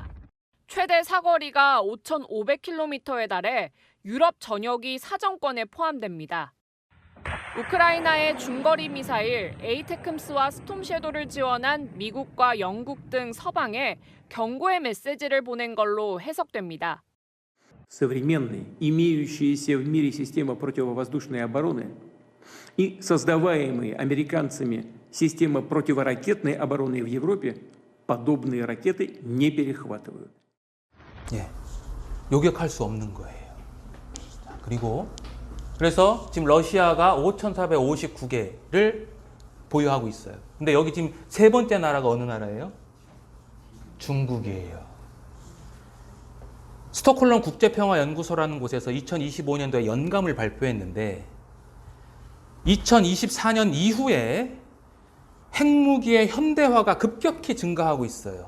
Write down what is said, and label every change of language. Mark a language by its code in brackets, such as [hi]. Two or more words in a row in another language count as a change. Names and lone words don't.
[ko] 최대 사거리가 5,500km에 달해 유럽 전역이 사정권에 포함됩니다. 우크라이나의 중거리 미사일 에이테크მს와 스톰섀도를 지원한 미국과 영국 등 서방에 경고의 메시지를 보낸 걸로 해석됩니다. [ru] Современные, имеющиеся в мире системы противовоздушной обороны и создаваемые американцами системы противоракетной обороны в Европе подобные ракеты не перехватывают. [ko] 예, 요격할 수 없는 거예요. 자, 그리고 그래서 지금 러시아가 5,459개를 보유하고 있어요. 근데 여기 지금 세 번째 나라가 어느 나라예요? 중국이에요. 스톡홀름 국제평화연구소라는 곳에서 2025년도에 연감을 발표했는데 2024년 이후에 핵무기의 현대화가 급격히 증가하고 있어요.